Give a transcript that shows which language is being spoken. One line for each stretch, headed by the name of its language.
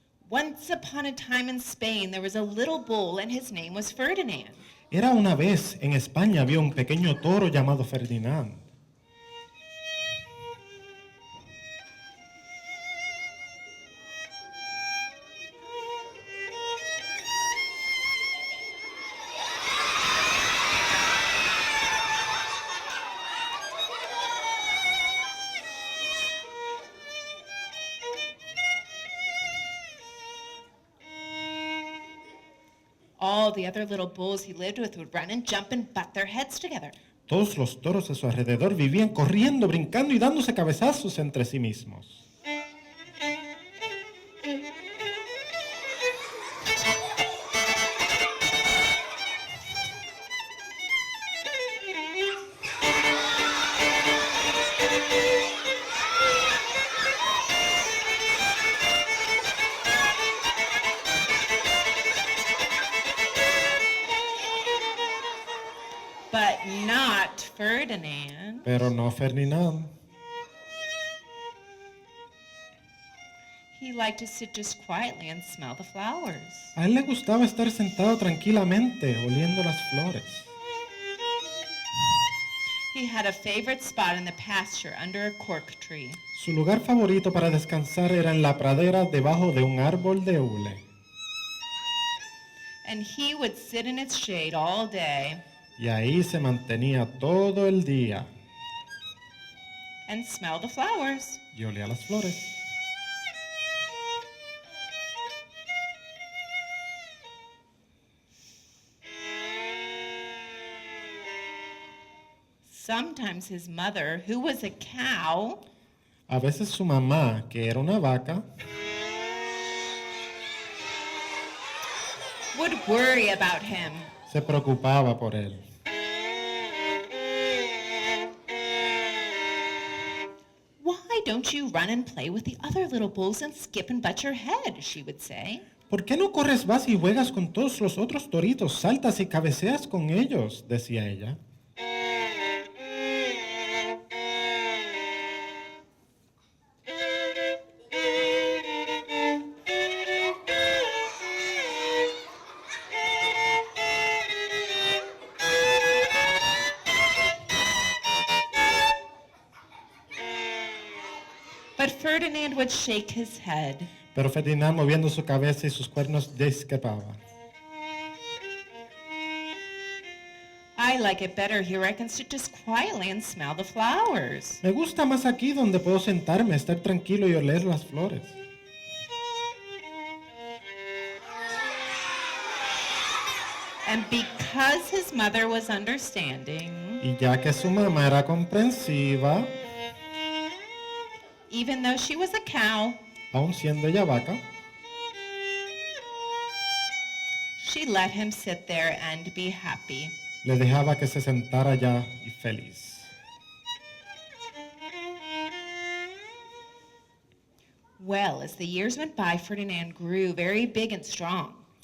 English: Once upon a time in Spain, there was a little bull and his name was Ferdinand.
Spanish: Era una vez en España había un pequeño toro llamado Ferdinand.
English: All the other little bulls he lived with would run and jump and butt their heads together.
Spanish: Todos los toros a su alrededor vivían corriendo, brincando y dándose cabezazos entre sí mismos.
English: But not Ferdinand.
Spanish: Pero no Ferdinand.
English: He liked to sit just quietly and smell the flowers.
Spanish: A él le gustaba estar sentado tranquilamente, oliendo las flores.
English: He had a favorite spot in the pasture under a cork tree.
Spanish: Su lugar favorito para descansar era en la pradera debajo de un árbol de hule.
English: And he would sit in its shade all day
Spanish: Y ahí se mantenía todo el día
English: and smell the flowers.
Spanish: y olía las flores.
English: Sometimes his mother, who was a cow,
Spanish: A veces su mamá, que era una vaca,
English: would worry about him.
Spanish: se preocupaba por él.
English: Why don't you run and play with the other little bulls and skip and butt your head, she would say.
Spanish: ¿Por qué no corres, vas y juegas con todos los otros toritos, saltas y cabeceas con ellos?, decía ella.
English: But Ferdinand would shake his head.
Spanish: Pero Ferdinand, moviendo su cabeza y sus cuernos, discrepaba.
English: I like it better here. I can sit just quietly and smell the flowers.
Spanish: Me gusta más aquí donde puedo sentarme, estar tranquilo y oler las flores.
English: And because his mother was understanding,
Spanish: Y ya que su mamá era comprensiva,
English: even though she was a cow,
Spanish: aun siendo ella vaca,
English: she let him sit there and be happy.
Spanish: le dejaba que se sentara allá y feliz.
English: Well, as the years went by, Ferdinand grew very big and strong.